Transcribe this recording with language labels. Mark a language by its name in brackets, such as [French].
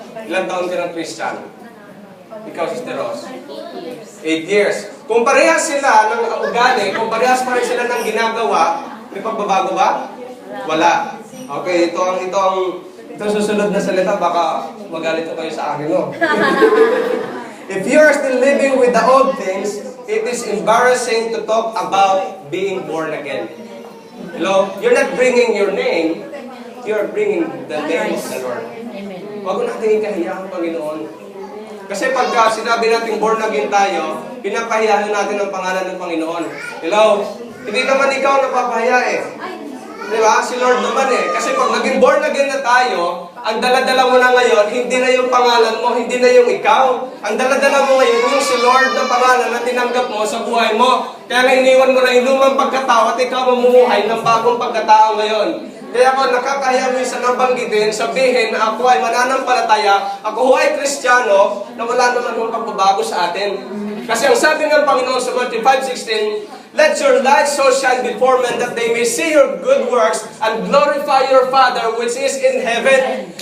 [Filipino] Ilang taon ka ng Christian? Ikaw, Sister Rose? 8 years. Kung parehas sila ng ugali, kung parehas pa rin sila ng ginagawa, may pagbabago ba? Wala. Okay, ito ang susunod na salita, baka magalit ko kayo sa akin, no? [English] If you are still living with the old things, it is embarrassing to talk about being born again. Hello? You're not bringing your name, you're bringing the name of the Lord. [Filipino] Huwag ko natin ikahiya ang Panginoon. Kasi pagka sinabi natin born again tayo, pinapahiyahan natin ang pangalan ng Panginoon. Hello? Hindi naman ikaw napapahiya eh. Di ba? Si Lord naman eh. Kasi pag naging born again na tayo, ang daladala mo na ngayon, hindi na yung pangalan mo, hindi na yung ikaw. Ang daladala mo ngayon, yung si Lord na pangalan na tinanggap mo sa buhay mo. Kaya na iniwan mo na yung lumang pagkatao at ikaw mamumuhay ng bagong pagkatao ngayon. Kaya ako nakakahiya minsan ang banggitin, sabihin na ako ay mananampalataya, ako ay Kristiyano, na wala naman ng pagbabago sa atin. Kasi ang sabi ng Panginoon sa Matthew 5:16, [English] let your light so shine before men that they may see your good works and glorify your Father which is in heaven.